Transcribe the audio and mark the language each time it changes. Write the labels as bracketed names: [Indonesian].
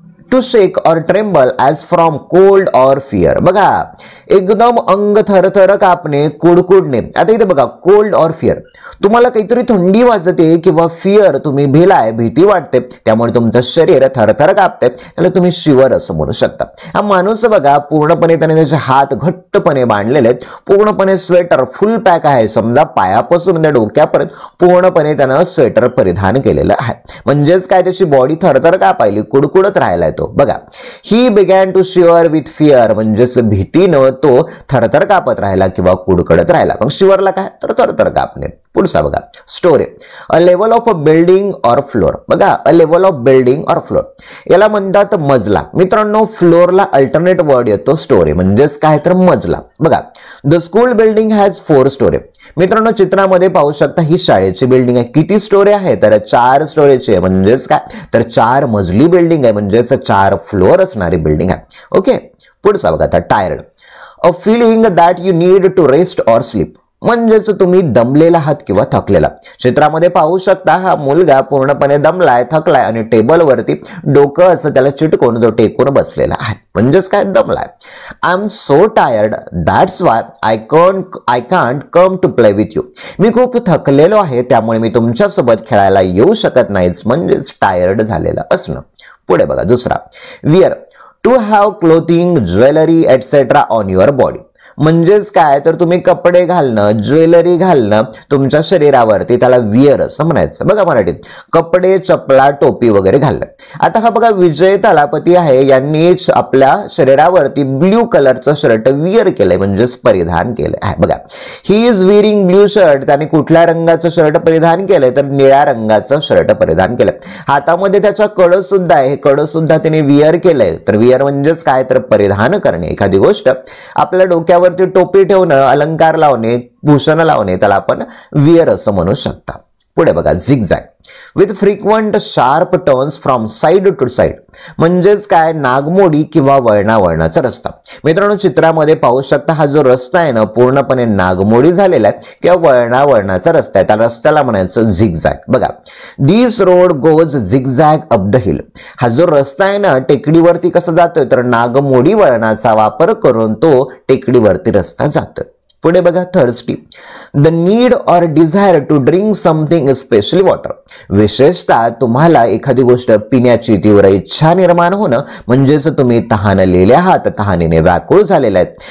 [English] To shake or tremble as from cold or fear. [Marathi] बघा, एकदम अंग थरथर कापणे, कुडकुडणे। आता इथे बघा, कोल्ड और फियर, तुम्हाला काहीतरी थंडी वाजते किंवा फियर, तुम्ही भिलाय, भीती वाटते, त्यामुळे तुमचं शरीर थरथर कापते, त्याला तुम्ही शिवर असं म्हणू शकता। हा माणूस बघा, पूर्णपणे त्याने त्याचे हात घट्टपणे बांधलेले आहेत, पूर्णपणे स्वेटर फुल पॅक आहे, समजा पायापासून त्या डोक्यापर्यंत पूर्णपणे त्यानं स्वेटर परिधान केलेलं आहे। म्हणजेच काय, त्याची बॉडी थरथर कापायली, कुडकुडत राहिलाय तो। बघा, [English] ही began to shiver with fear. [Marathi] म्हणजेच भीतीनं तो थरथर कापत राहिला किंवा कुडकडत राहिला। मग शिवरला काय, तर थरथर कापणे। पुढचा बघा, story. [English] A level of a building or floor. बघा, a level of building or floor, याला म्हणतात मजला। [Marathi] मित्रांनो, फ्लोरला अल्टरनेट वर्ड येतो स्टोरी, म्हणजेच काय, तर मजला। [English] बघा, the school building has 4 story. [Marathi] मित्रांनो, चित्रामध्ये पाहू शकता ही शाळेची बिल्डिंग आहे। किती स्टोरी आहे, तर 4 स्टोरीची आहे। म्हणजेच काय, तर 4 मजली बिल्डिंग आहे, म्हणजेच 4 फ्लोर असणारी बिल्डिंग आहे। ओके, पुढचा बघा, आता tired. [English] A feeling that you need to rest or sleep. [Marathi] म्हणजेच तुम्ही दमलेला आहात किंवा थकलेला। चित्रामध्ये पाहू शकता हा मुलगा पूर्णपणे दमलाय, थकलाय आणि टेबलवरती डोकं असं त्याला चिटकून तो टेकून बसलेला आहे, म्हणजेच काय, दमलाय। [English] I am so tired that's why I can't come to play with you. [Marathi] मी खूप थकलेलो आहे, त्यामुळे मी तुमच्यासोबत खेळायला येऊ शकत नाहीच, म्हणजेच टायर्ड झालेलं असणं। पुढे बघा, दुसरा, where. [English] To have clothing, jewellery etcetera on your body. [Marathi] म्हणजेच काय, तर तुम्ही कपडे घालणं, ज्वेलरी घालणं तुमच्या शरीरावरती, त्याला विअर असं म्हणायचं। बघा, मराठीत कपडे, चपला, टोपी वगैरे घालणं। आता हा बघा, विजय तलापती आहे, यांनी आपल्या शरीरावरती ब्ल्यू कलरचं शर्ट विअर केलंय, म्हणजेच परिधान केलंय आहे। बघा, [English] He is wearing blue shirt. [Marathi] त्याने कुठल्या रंगाचं शर्ट परिधान केलंय, तर निळ्या रंगाचं शर्ट परिधान केलंय। हातामध्ये त्याचा कड सुद्धा आहे, कड सुद्धा त्याने विअर केलंय। तर विअर म्हणजेच काय, तर परिधान करणे, एखादी गोष्ट आपल्या डोक्यावर टोपी ठेवणं, अलंकार लावणे, भूषण लावणे, त्याला आपण विअर असं म्हणू शकता। पुढे बघा, zigzag. [English] With frequent sharp turns from side to side. [Marathi] म्हणजेच काय, नागमोडी किंवा वळणावळणाचा रस्ता। मित्रांनो, चित्रामध्ये पाहू शकता हा जो रस्ता आहे ना, पूर्णपणे नागमोडी झालेला आहे किंवा वळणावळणाचा रस्ता आहे, त्या रस्त्याला म्हणायचं झिगझॅग। [English] बघा, this road goes zigzag up the hill. [Marathi] हा जो रस्ता आहे ना, टेकडीवरती कसा जातोय, तर नागमोडी वळणाचा वापर करून तो टेकडीवरती रस्ता जातोय। [English] पुढे बघा thirsty, the need or desire to drink something especially water. [Marathi] विशेषतः तुम्हाला एखादी गोष्ट पिण्याची तीव्र इच्छा निर्माण होणं म्हणजेच तुम्ही तहानलेले आहात, तहानेने व्याकुळ झालेले आहेत.